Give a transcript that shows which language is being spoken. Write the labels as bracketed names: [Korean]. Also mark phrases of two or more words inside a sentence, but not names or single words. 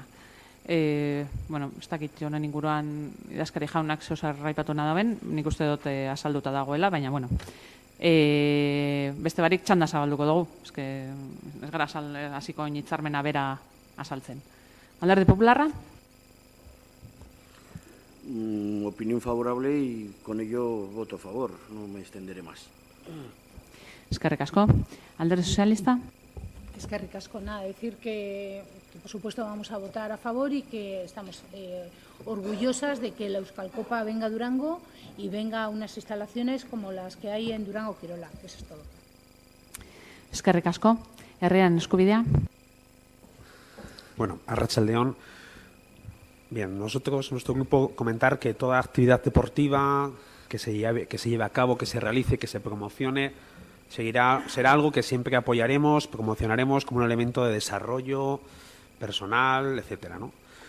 [Basque] Ez dakit honen inguruan idazkari jaunak zeosar raipatu nadaben, nik uste dut azalduta dagoela, baina beste barik txanda zabalduko dugu. Ez gara hasiko hitzarmena bera azaltzen. Alderdi Popularra? [Spanish] Opinión favorable y con ello voto a favor. No me extenderé más. [Basque] Eskerrik asko. Alderdi Sozialista? Eskerrik asko, [Spanish] nada, decir que por supuesto vamos a votar a favor y que estamos orgullosas de que la Euskalcopa venga a Durango y venga a unas instalaciones como las que hay en Durango Kirola. Eso es todo. [Basque] Eskerrik asko. Herrian Eskubidea. Bueno, arratsaldeon. [Spanish] Bien, nosotros, nuestro grupo, comentar que toda actividad deportiva que se lleve a cabo, que se realice, que se promocione, será algo que siempre apoyaremos, promocionaremos como un elemento de desarrollo personal, etcétera, ¿no?